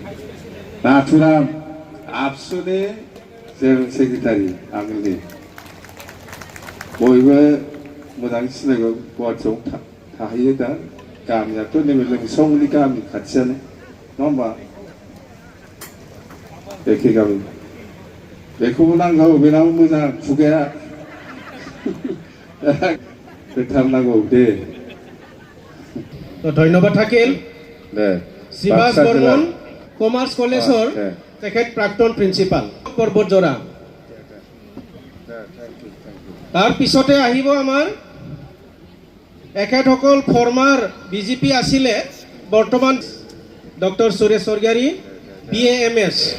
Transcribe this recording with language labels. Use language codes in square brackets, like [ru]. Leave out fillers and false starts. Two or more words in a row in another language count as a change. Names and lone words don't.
[brx] नाथुराम आबसुनि जेनेरेल सेक्रेटारि आगोलनि बयबो मोजां सिनायगौ गुवाहाटियाव थाहैयो दा गामियाथ' नैबे लोमसावनि गामि खाथियानो नङा होमबा एखे गामि बेखौबो नांगौ बेनाबो मोजां खुगाया होथारनांगौ दे [as] ধন্যবাদ থাকিল [brx] दे [as] শিৱাজ বৰ্মন কমাৰ্চ কলেজৰ তেখেত প্ৰাক্তন প্ৰিন্সিপাল পৰ্বতজৰা তাৰ পিছতে আহিব আমাৰ এখেতসকল ফৰ্মাৰ বিজেপি আছিলে বৰ্তমান ডক্টৰ সুৰেশ স্বৰ্গীয়াৰী BAMS